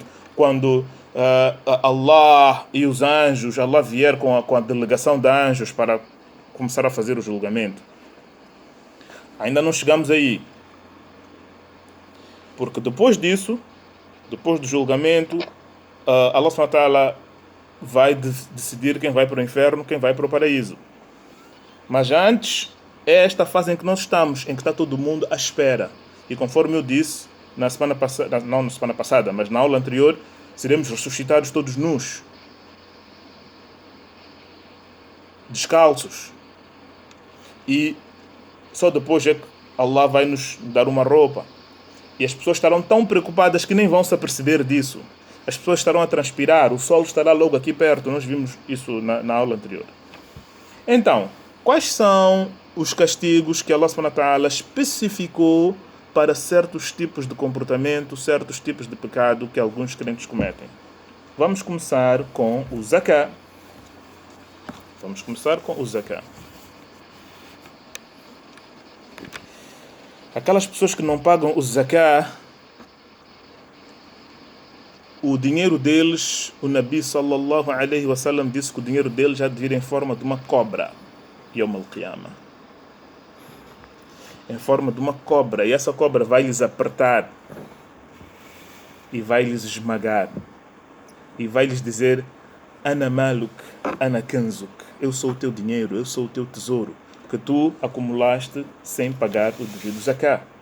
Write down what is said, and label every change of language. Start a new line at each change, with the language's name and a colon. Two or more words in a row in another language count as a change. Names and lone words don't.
Portuguese: Quando Allah e os anjos, Allah vier com a delegação de anjos para começar a fazer o julgamento. Ainda não chegamos aí. Porque depois disso, depois do julgamento, Allah
Arabic: سبحانه وتعالى
Portuguese: vai decidir quem vai para o inferno, quem vai para o paraíso. Mas antes, é esta fase em que nós estamos, em que está todo mundo à espera. E conforme eu disse, na semana passada, não na semana passada, mas na aula anterior, seremos ressuscitados todos nus, descalços. E só depois é que Allah vai nos dar uma roupa. E as pessoas estarão tão preocupadas que nem vão se aperceber disso. As pessoas estarão a transpirar, o sol estará logo aqui perto. Nós vimos isso na aula anterior. Então, quais são os castigos que Allah
Arabic: سبحانه وتعالى
Portuguese: especificou para certos tipos de comportamento, certos tipos de pecado que alguns crentes cometem? Vamos começar com o zakah. Aquelas pessoas que não pagam o zakah, o dinheiro deles, o Nabi
Arabic: صلى الله عليه وسلم
Portuguese: disse que o dinheiro deles já devia vir em forma de uma cobra,
Arabic: يوم القيامة.
Portuguese: Em forma de uma cobra, e essa cobra vai lhes apertar e vai lhes esmagar e vai lhes dizer:
Arabic: أنا مالك، أنا كنزك,
Portuguese: eu sou o teu dinheiro, eu sou o teu tesouro que tu acumulaste sem pagar o devido zakah.